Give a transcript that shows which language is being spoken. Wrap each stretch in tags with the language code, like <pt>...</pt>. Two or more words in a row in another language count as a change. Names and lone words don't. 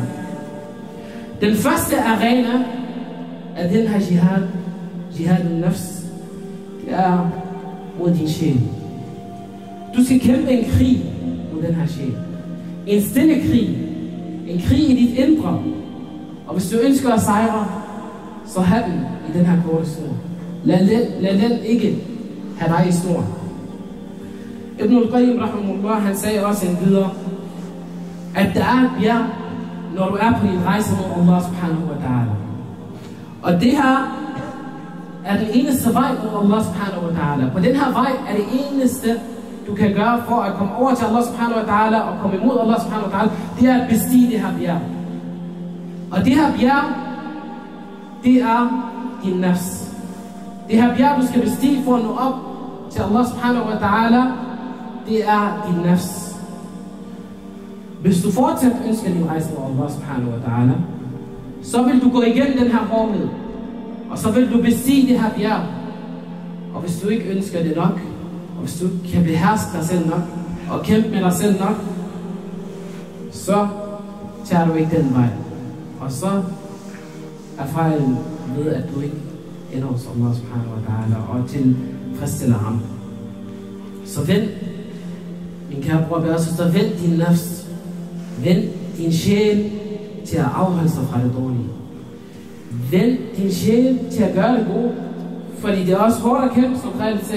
<da>Den første arena af den her</da> <ar>جهاد النفس,</ar> <da>det er mod din sjæl. Du skal kæmpe en krig mod den her sjæl. En stille krig. En krig i dit indre. Og hvis du ønsker at sejre, så have den i den her korte snor. Lad den ikke have dig i snor. Ibn al-Qayyim rahimahullah, han sagde også en videre, at der er et bjerg, når du er på din rejse mod</da> <ar>الله سبحانه وتعالى.</ar> <da>Og det her er den eneste vej mod</da> <ar>الله سبحانه وتعالى.</ar> <da>På den her vej er det eneste, du kan gøre for at komme over til</da> <ar>الله سبحانه وتعالى</ar> <da>og komme imod</da> <ar>الله سبحانه وتعالى,</ar> <da>det er at bestige det her bjerg. Og det her bjerg, det er din nafs. Det her bjerg, du skal bestige for at nå op til</da> <ar>الله سبحانه وتعالى,</ar> <da>det er din nafs. Hvis du fortsat ønsker din rejse med</da> <ar>الله سبحانه وتعالى,</ar> <da>så vil du gå igennem den her hårdhed, og så vil du bestige det her bjerg. Og hvis du ikke ønsker det nok, og hvis du ikke kan beherske dig selv nok, og kæmpe med dig selv nok, så tager du ikke den vej. Og så er fejlen ved, at du ikke ender hos</da> <ar>الله سبحانه وتعالى</ar> <da>og tilfredsstiller ham. Så vend, min kære bror og søster, vend din nafs, vend din sjæl til at afholde sig fra det dårlige. Vend din sjæl til at gøre det gode, fordi det er også hårdt at kæmpe, som Khaled sagde.</da>